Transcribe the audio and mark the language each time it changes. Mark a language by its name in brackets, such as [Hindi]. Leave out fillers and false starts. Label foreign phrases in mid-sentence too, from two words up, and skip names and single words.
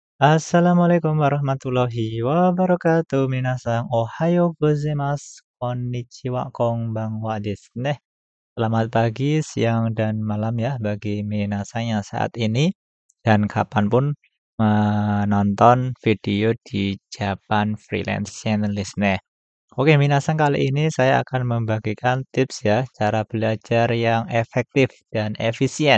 [Arabic] السلام عليكم ورحمة الله وبركاته. [Japanese] 皆さん おはようございます. こんにちは、こんばんはですね. [Indonesian] Selamat pagi, siang, dan malam ya bagi minasan yang saat ini dan kapanpun menonton video di Japan Freelance Channel ne. Oke, minasan kali ini saya akan membagikan tips ya cara belajar yang efektif dan efisien.